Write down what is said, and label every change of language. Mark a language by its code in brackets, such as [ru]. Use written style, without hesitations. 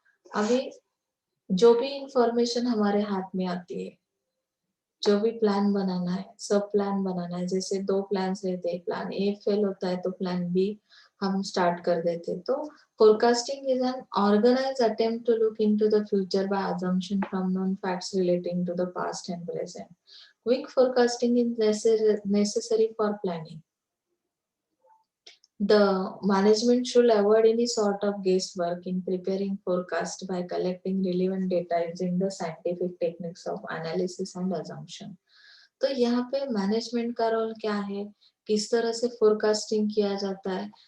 [hi] अभी जो भी इंफॉर्मेशन हमारे हाथ में आती है, जो भी प्लान बनाना है, सब प्लान बनाना है, जैसे 2 प्लान्स रहते हैं, प्लान ए फेल होता है तो प्लान बी हम स्टार्ट कर देते हैं। तो [en] Forecasting is an organised attempt to look into the future by assumption from known facts relating to the past and present. Quick forecasting is necessary for planning. The management should avoid any sort of guesswork in preparing forecast by collecting relevant data using the scientific techniques of analysis and assumption. [hi] तो यहाँ पे management का role क्या है, किस तरह से forecasting किया जाता है।